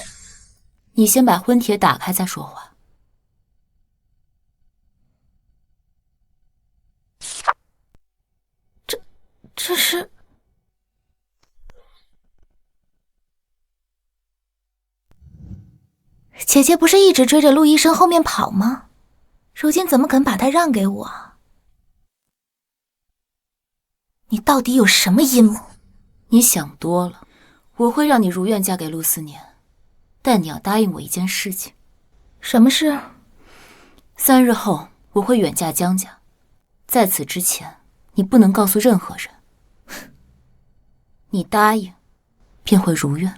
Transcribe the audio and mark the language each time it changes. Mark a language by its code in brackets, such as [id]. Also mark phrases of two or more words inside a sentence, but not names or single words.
[zh] 你先把婚帖打開再說話。這是……姐姐不是一直追着陸醫生後面跑嗎？如今怎麼肯把他讓給我？你到底有什麼陰謀？你想多了，我會讓你如願嫁給陸思年，但你要答應我一件事情。什麼事？3日後我會遠嫁江家，在此之前，你不能告訴任何人。你答應，便會如願。